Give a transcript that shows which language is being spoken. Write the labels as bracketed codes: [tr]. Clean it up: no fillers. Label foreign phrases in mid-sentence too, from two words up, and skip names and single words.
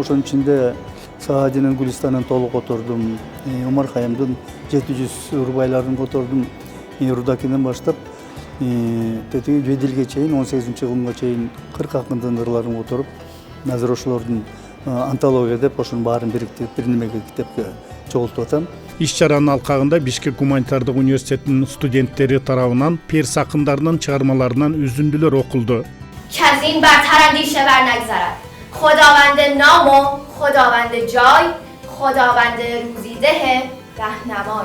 [ky] Ошонун ичинде Саадинин Гулистанын толук котордум, Омар Хайямдын 700 урбайларын котордум, Рудакинен баштап тетиги Жедилге чейин, 18-жылга чейин 40 акындын ырларын которуп, азыр ошолордун антология деп ошонун баарын бириктирип бир немеге китепке чогултуп атам. Иш-чаранын алкагында Бишкек гуманитардык университетинин студенттери тарабынан перс акындарынын чыгармаларынан үзүндүлөр окулду. [fa] از این برتر اندیشه بر نگذرد. خداوند نام و خداوند جای، خداوند روزیده رهنمای.